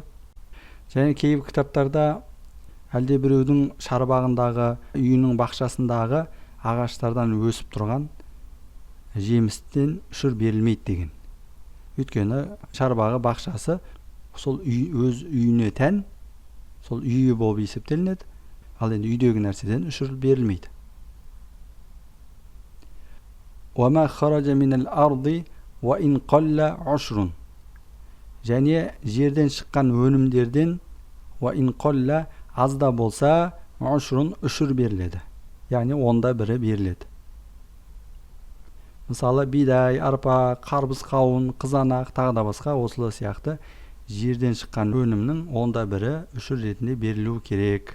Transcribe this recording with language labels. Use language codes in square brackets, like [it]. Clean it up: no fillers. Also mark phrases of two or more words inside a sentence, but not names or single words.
[kk] Және кейбір кітаптарда әлде біреудің шарбағындағы, үйінің бақшасындағы ағаштардан өсіп тұрған жемістен үшір берілмейді деген. Өйткені шарбағы бақшасы сол өз үйіне тән, сол үйі болып есептелінеді. Ал енді үйдегі нәрседен үшір берілмейді. [ar] وَمَا خَرَجَ مِنَ الْأَرْضِ وَإِنْ قَلَّ عُشْرٌ. [kk] Және жерден шыққан өнімдерден [ar] وَإِنْ قَلَّ [kk] аз да болса عُشْرٌ үшір беріледі. Яғни онда бірі беріледі. Мысалы бидай, арпа, қарбыз, қауын, қызанақ, тағы да басқа осылы сияқты жерден шыққан өнімнің онда бірі үшір ретінде берілуі керек.